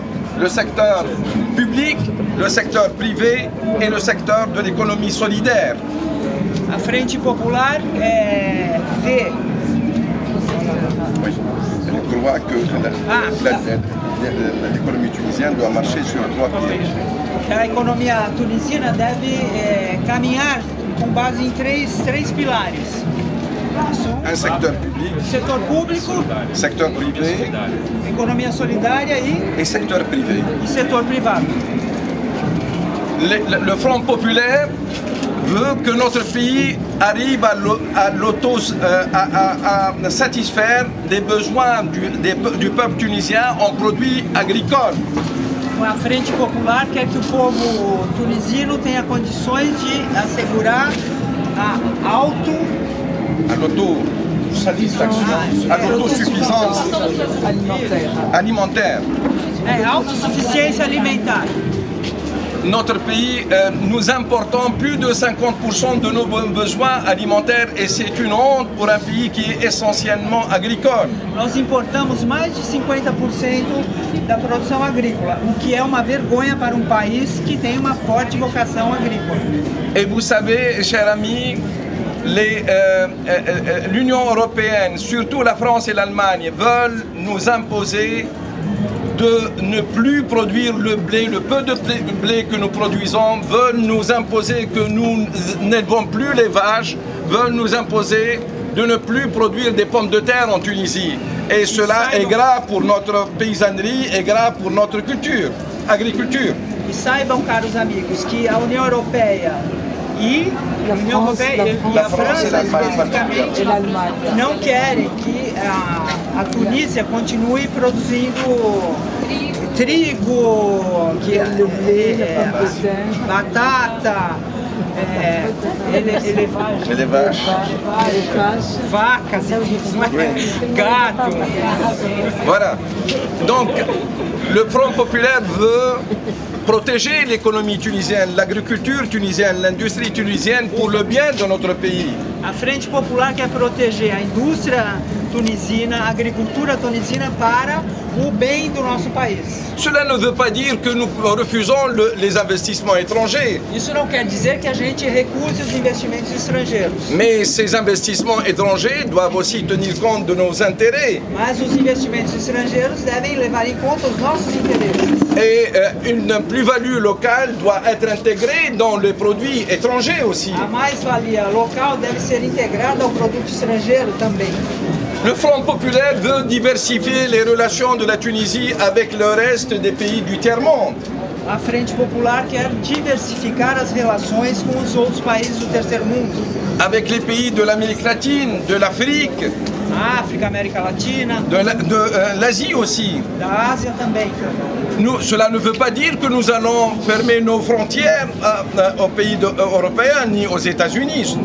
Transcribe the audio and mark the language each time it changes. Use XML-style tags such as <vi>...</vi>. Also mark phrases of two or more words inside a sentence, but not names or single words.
<fr>Le secteur public, le secteur privé et le secteur de l'économie solidaire.</fr> <pt>A Frente Popular vê...</pt> <fr>Oui, je crois que l'économie tunisienne doit marcher sur trois pieds.</fr> <pt>A economia tunisina deve caminhar com base em três pilares.</pt> <fr>Un secteur public,</fr> <pt>setor público,</pt> <fr>secteur privé,</fr> <pt>economia solidária</pt> <fr>et secteur privé.</fr> <pt>E setor privado.</pt> <fr>Le Front Populaire veut que notre pays arrive à satisfaire des besoins du peuple tunisien en produits agricoles.</fr> <pt>A Frente Popular quer que o povo tunisino tenha condições de assegurar a</pt> <fr>l'autosuffisance alimentaire.</fr> <pt>Autossuficiência alimentar.</pt> <fr>Notre pays, nous importons plus de 50% de nos besoins alimentaires et c'est une honte pour un pays qui est essentiellement agricole.</fr> <pt>Nós importamos mais de 50% da produção agrícola, o que é uma vergonha para um país que tem uma forte vocação agrícola.</pt> <fr>Et vous savez, chers amis, l'Union européenne, surtout la France et l'Allemagne, veulent nous imposer de ne plus produire le blé, le peu de blé que nous produisons, veulent nous imposer que nous n'élevons plus les vaches, veulent nous imposer de ne plus produire des pommes de terre en Tunisie. Et cela est grave pour notre paysannerie et grave pour notre agriculture.</fr> <pt>E saibam, caros amigos, que a União Europeia e a França, especificamente, não querem que a Tunísia continue produzindo trigo, batata, vacas, gado.</pt> <fr>Voilà. Donc, le Front Populaire veut protéger l'économie tunisienne, l'agriculture tunisienne, l'industrie tunisienne pour le bien de notre pays.</fr> <pt>A Frente Popular quer proteger a indústria tunisina, a agricultura tunisina para o bem do nosso país.</pt> <fr>Cela ne veut pas dire que nous refusons les investissements étrangers.</fr> <pt>Isso não quer dizer que a gente recuse os investimentos estrangeiros.</pt> <fr>Mais ces investissements étrangers doivent aussi tenir compte de nos intérêts.</fr> <pt>Mas os investimentos estrangeiros devem levar em conta os nossos interesses.</pt> <fr>Et une plus-value locale doit être intégrée dans les produits étrangers aussi.</fr> <pt>A mais-valia local deve ser integrada ao produto estrangeiro também.</pt> <fr>Le Front Populaire veut diversifier les relations de la Tunisie avec le reste des pays du tiers-monde.</fr> <pt>A Frente Popular quer diversificar as relações com os outros países do terceiro mundo.</pt> <fr>Avec les pays de l'Amérique latine, de l'Afrique,</fr> <pt>África, América Latina,</pt> <fr>de l'Asie aussi.</fr> <pt>Da Ásia também.</pt> <fr>Cela ne veut pas dire que nous allons fermer nos frontières aux pays européens ni aux États-Unis.</fr>